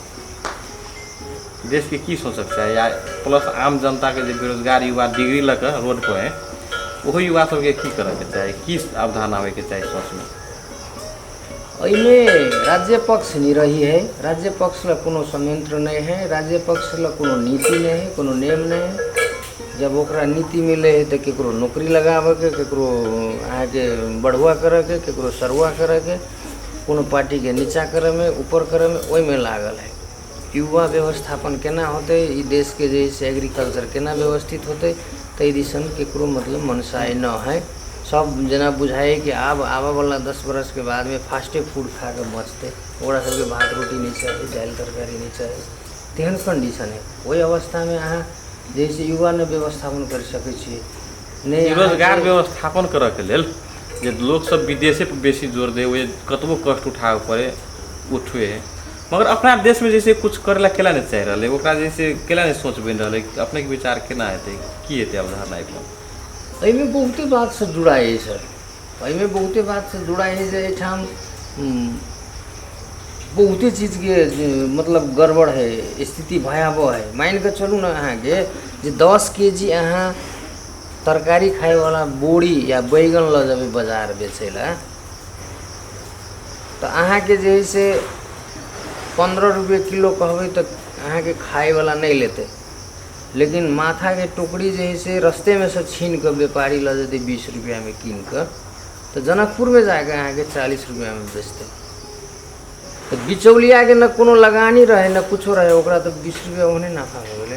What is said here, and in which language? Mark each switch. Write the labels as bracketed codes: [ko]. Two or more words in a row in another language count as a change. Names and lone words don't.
[mai] देश के की सोचक चाही या प्लस आम जनता के जो बेरोजगार युवा डिग्री लग रोड पर है वही युवा सबके की करे के चाही, की अवधारणा होए के चाही सोच में? एहिमे राज्य पक्ष नहीं रही है, राज्य पक्ष ला कोनो संयंत्र नहीं है, राज्य पक्ष ला कोनो नीति नहीं है, कोनो नियम नहीं है। जब ओकरा नीति मिले है तो केकरो नौकरी लगावे के, केकरो आगे बढ़ुआ करे के, केकरो सरुआ करे के, कोनो पार्टी के नीचा करे में ऊपर करे में ओहि में लागल है। युवा व्यवस्थापन केना होते, ई देश के जैसे एग्रीकल्चर केना व्यवस्थित होते ताहि दिसन केकरो मतलब मनसाय न है। सब जना बुझाए कि आब आबऽ वाला 10 बरस के बाद में फास्टे फूड खा के बचते, ओकरा सबके भात रोटी नहीं चाहिए, दाल तरकारी नहीं चाहिए, तेहन कंडीशन है। वही अवस्था में अहाँ जैसे युवा ने व्यवस्थापन कर सकै छियै नहीं। रोजगार व्यवस्थापन करऽ के लेल जे लोग सब विदेशे पर बेसी जोर दे, वो कतबो कष्ट उठावे पड़े उठवे है, मगर अपना देश में जैसे कुछ करे ला केला नहीं चाह रहे, ओकरा जैसे केला नहीं सोच बन रहे। अपने के विचार केना हेतै, की हेतै अवधारणा एकदम? एहिमे बहुते बात से जुड़ा है सर, एहिमे बहुते बात से जुड़ा है जे एहिठाम बहुते चीज के मतलब गड़बड़ है, स्थिति भयावह है। मान के चलू ना अहाँके जे 10 केजी अहाँ तरकारी खाए वाला बोरी या बैगन ल जेबै बाजार बेचे ला तो अहाँके जे है से 15 रुपये किलो कहबै तो अहाँके खाए वाला नहीं लेते। लेकिन माथा के टोकरी जे है से रस्ते में से छीन कर व्यापारी ल जेते 20 रुपया में कीन कर, तो जनकपुर में जाके अहाँके 40 रुपया में बेचते। तो बिचौलिया के न कोनो लगानी रहे न कुछो रहे, ओकरा तो 20 रुपया ओहने नाफा हो गेले।